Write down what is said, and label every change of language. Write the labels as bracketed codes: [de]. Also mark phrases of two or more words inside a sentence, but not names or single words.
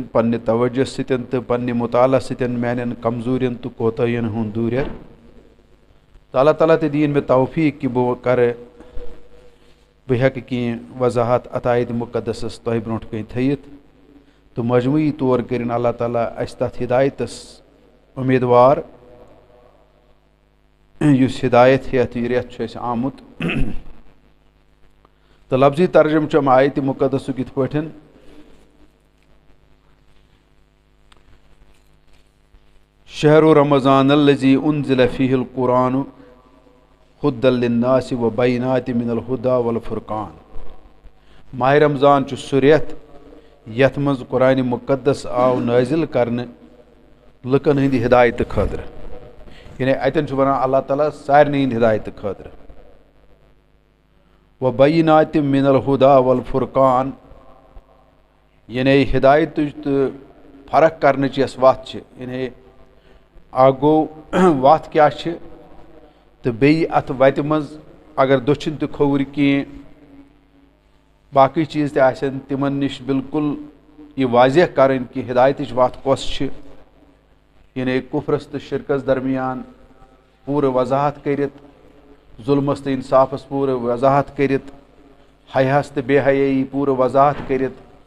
[ks] پننہِ توجہ سۭتۍ تہٕ پننہِ مطالعہ سۭتۍ میانٮ۪ن کمزوٗرین تہٕ کوتاہین ہُنٛد دوٗریر تہٕ اللہ تعالیٰ تہِ دِیِن مےٚ توفیٖق کہِ بہٕ ہٮ۪کہٕ کینٛہہ وضاحت اتھ آیتِ مُقدسس تۄہہِ برونٛٹھ کَنۍ تھٲیِتھ تہٕ مجموعی طور کٔرِنۍ اللہ تعالیٰ اسہِ تتھ ہدایتس اُمیدوار یُس ہدایت ہٮ۪تھ یہِ رٮ۪تھ چھُ اسہِ آمُت تہٕ لفظی ترجمہٕ چھُ امہِ آیتِ مُقدسُک یِتھ پٲٹھۍ [ar] شہرُ رمضان الذی انزل فیہ القرآن ہدی للناس وبینات من الہدی والفرقان [ks] ماہِ رمضان چھُ سُہ رٮ۪تھ یتھ منٛز قرآنِ مُقدس آو نٲزِل کرنہٕ لُکن ہٕنٛدِ ہدایتہٕ خٲطرٕ یعنی اتٮ۪ن چھُ ونان اللہ تعالیٰ سارنٕے ہٕنٛدِ ہدایتہٕ خٲطرٕ [ar] وبینات من الہدی والفرقان [ks] یعنی ہدایتٕچ تہٕ فرق کرنٕچ یۄس وتھ چھِ یعنی اکھ گوٚو وتھ کیاہ چھِ تہٕ بیٚیہِ اتھ وتہِ منٛز اگر دٔچھُن تہِ کھووُر کینٛہہ باقٕے چیٖز تہِ آسن تِمن نِش بالکُل یہِ واضح کرٕنۍ کہِ ہدایتٕچ وتھ کۄس چھِ یعنی کُفرس تہٕ شرکس درمیان پوٗرٕ وضاحت کٔرِتھ ظُلمس تہٕ انصافس پوٗرٕ وضاحت کٔرِتھ حیاہس تہٕ بے حیٲیی پوٗرٕ وضاحت کٔرِتھ